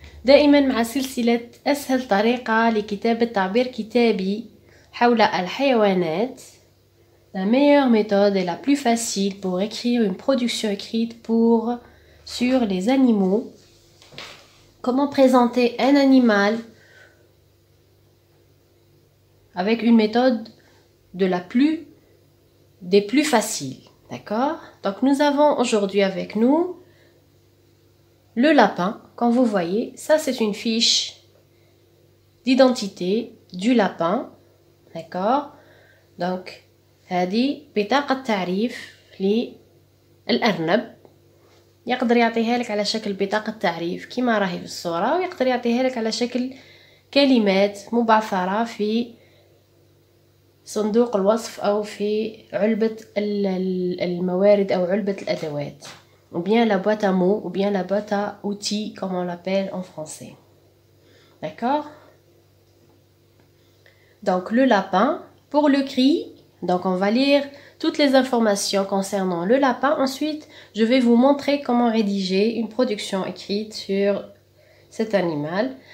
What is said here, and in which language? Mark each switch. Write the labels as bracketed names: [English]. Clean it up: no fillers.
[Arabic] دائما مع سلسلة أسهل طريقة لكتابة تعبير كتابي حول الحيوانات. [French] La meilleure méthode et la plus facile pour écrire une production écrite sur les animaux. Comment présenter un animal avec une méthode des plus faciles. D'accord? Donc nous avons aujourd'hui avec nous le lapin. Comme vous voyez, ça c'est une fiche d'identité du lapin. D'accord? [Arabic] Donc هذه بطاقة تعريف للأرنب. يقدر يعطيها لك على شكل بطاقة تعريف كما راهي في الصورة، ويقدر يعطيها لك على شكل كلمات مبعثرة في صندوق الوصف أو في علبة الموارد أو علبة الأدوات، [French] ou bien la boîte à mots, ou bien la boîte à outils comme on l'appelle en français. D'accord? Donc le lapin, pour le cri, donc on va lire toutes les informations concernant le lapin. Ensuite, je vais vous montrer comment rédiger une production écrite sur cet animal.